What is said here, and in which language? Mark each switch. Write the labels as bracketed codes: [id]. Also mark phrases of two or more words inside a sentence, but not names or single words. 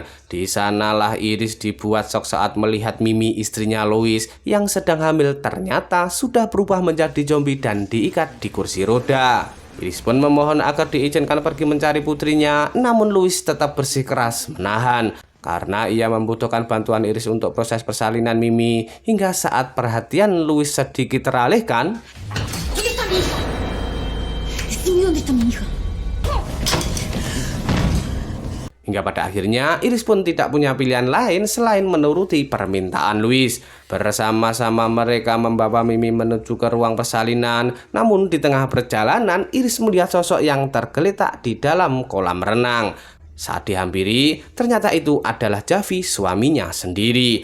[id] Di sanalah Iris dibuat shock saat melihat Mimi, istrinya Luis yang sedang hamil ternyata sudah berubah menjadi zombie dan diikat di kursi roda. Iris pun memohon agar diizinkan pergi mencari putrinya, namun Luis tetap bersikeras menahan. Karena ia membutuhkan bantuan Iris untuk proses persalinan Mimi, hingga saat perhatian Luis sedikit teralihkan, [es] ¿Dónde está mi hija? [id] Hingga pada akhirnya Iris pun tidak punya pilihan lain selain menuruti permintaan Louis. Bersama-sama mereka membawa Mimi menuju ke ruang persalinan. Namun di tengah perjalanan Iris melihat sosok yang tergeletak di dalam kolam renang. Saat dihampiri, ternyata itu adalah Javi, suaminya sendiri.